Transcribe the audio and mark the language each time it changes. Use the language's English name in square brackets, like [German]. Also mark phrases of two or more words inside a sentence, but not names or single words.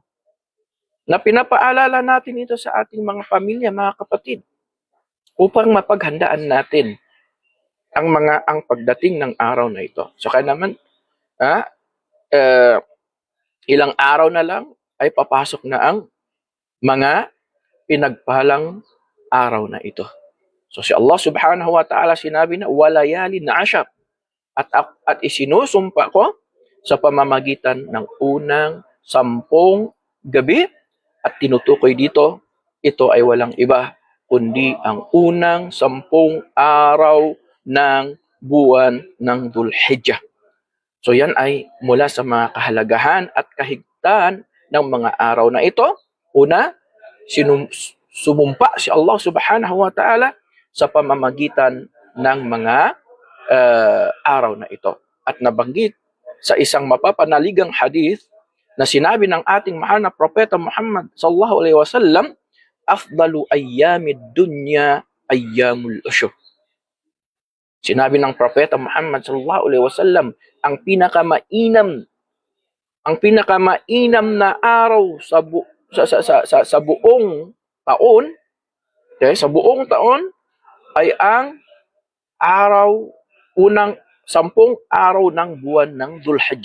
[Filipino] Na pinapaalala natin ito sa ating mga pamilya, mga kapatid, upang mapaghandaan natin ang pagdating ng araw na ito. So kaya naman, ilang araw na lang ay papasok na ang mga pinagpalang araw na ito. So si Allah [Arabic] سبحانه وتعالى [Filipino] sinabi na [Arabic] وليال عشر, [Filipino] at isinusumpa ko sa pamamagitan ng unang 10 gabi, at tinutukoy dito, ito ay walang iba kundi ang unang 10 araw ng buwan ng Dhul-Hijjah. So yan ay mula sa mga kahalagahan at kahigtan ng mga araw na ito. Una, sumumpa si Allah [Arabic] سبحانه وتعالى [Filipino] sa pamamagitan ng mga araw na ito. At nabanggit sa isang mapapanaligang hadith na sinabi ng ating mahal na propeta Muhammad [Arabic] صلى الله عليه وسلم, أفضل أيام الدنيا أيام العشر. [Filipino] Sinabi ng propeta Muhammad [Arabic] صلى الله عليه وسلم, [Filipino] ang pinakamainam na araw sa buong taon, okay, sa buong taon ay ang unang 10 araw ng buwan ng Dhul-Hijjah.